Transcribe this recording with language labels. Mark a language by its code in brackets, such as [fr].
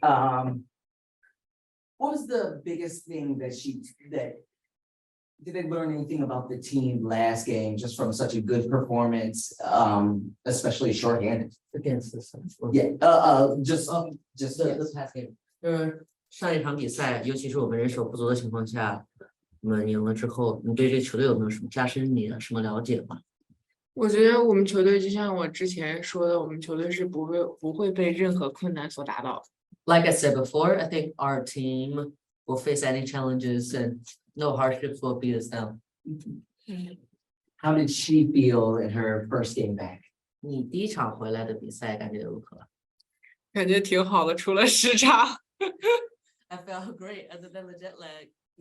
[en] What was the biggest thing that did they learn anything about the team last game just from such a good performance, especially shorthanded? against the Suns. Yeah, just this past game. [zh] 上一场比赛，尤其是我们人手不足的情况下，我们赢了之后，你对这个球队有没有什么加深你的什么了解吗？我觉得我们球队就像我之前说的，我们球队是不会被任何困难所打倒。 [en] Like I said before, I think our team will face any challenges and no hardships will beat us down. How did she feel in her first game back? [zh] 你第一场回来的比赛感觉如何？感觉挺好的，除了时差。 [en] I felt great other than the jet lag.